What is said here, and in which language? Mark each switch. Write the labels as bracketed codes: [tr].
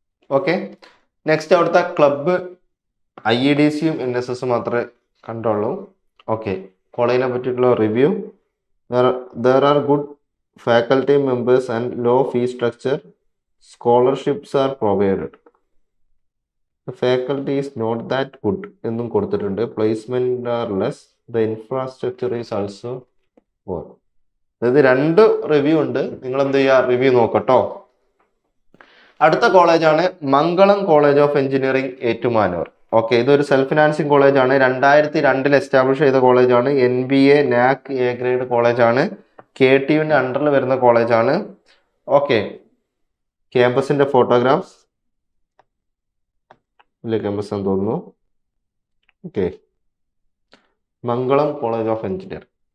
[ml] Okay, next അവിടുത്തെ club IEDCയും NSSും മാത്രമേ കണ്ടുള്ളൂ. ഓക്കെ, കോളേജിനെ പറ്റിയിട്ടുള്ള review. [en] There are good faculty members and low fee structure. Scholarships are provided. The faculty is not that good [ml] എന്നും കൊടുത്തിട്ടുണ്ട്. [en] Placement are less. The infrastructure is also poor. [ml] അതായത് 2 review ഉണ്ട്. നിങ്ങൾ എന്ത് ചെയ്യുക, റിവ്യൂ നോക്കട്ടോ. അടുത്ത കോളേജാണ് മംഗളം college of engineering, Ettumanoor. Okay, ഇതൊരു സെൽഫ് ഫിനാൻസിങ് കോളേജാണ്. 2002 എസ്റ്റാബ്ലിഷ് ചെയ്ത കോളേജാണ്. NBA NAC A ഗ്രേഡ് കോളേജാണ്. KTUവിൻ്റെ അണ്ടറിൽ വരുന്ന കോളേജാണ്. Okay, ക്യാമ്പസിന്റെ photographs. ഇല്ല, ക്യാമ്പസ് എന്ന് തോന്നുന്നു. Okay, Mangalam college of engineering.